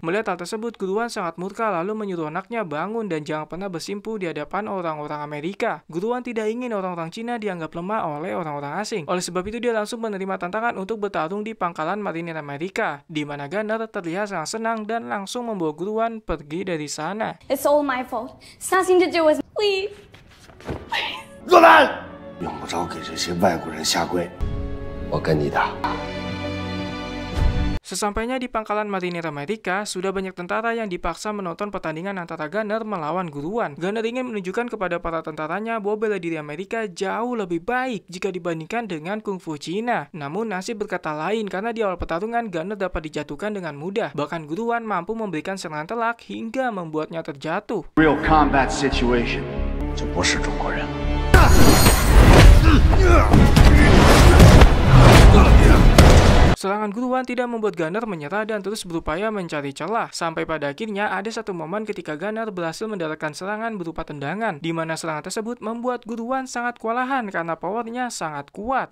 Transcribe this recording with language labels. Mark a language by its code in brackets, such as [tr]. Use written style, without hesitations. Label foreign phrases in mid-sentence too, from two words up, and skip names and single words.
[id] Melihat hal tersebut, Guruan sangat murka lalu menyuruh anaknya bangun dan jangan pernah bersimpu di hadapan orang-orang Amerika. Guruan tidak ingin orang-orang Cina dianggap lemah oleh orang-orang asing. Oleh sebab itu dia langsung menerima tantangan untuk bertarung di pangkalan marinir Amerika, di mana Gunner terlihat sangat senang dan langsung membawa Guruan pergi dari sana. [en] It's all my fault. It's nothing to do with me. Please. [zh] 落单，用不着给这些外国人下跪。我跟你打。 [id] Sesampainya di pangkalan marinir Amerika, sudah banyak tentara yang dipaksa menonton pertandingan antara Gunner melawan Guruan. Gunner ingin menunjukkan kepada para tentaranya bahwa bela diri Amerika jauh lebih baik jika dibandingkan dengan kungfu Cina. Namun nasib berkata lain karena di awal pertarungan Gunner dapat dijatuhkan dengan mudah. Bahkan Guruan mampu memberikan serangan telak hingga membuatnya terjatuh. [en] Real combat situation， [zh] 就不是中国人。 [id] Serangan Guruan tidak membuat Gunner menyerah dan terus berupaya mencari celah. Sampai pada akhirnya ada satu momen ketika Gunner berhasil mendaratkan serangan berupa tendangan, di mana serangan tersebut membuat Guruan sangat kewalahan karena powernya sangat kuat.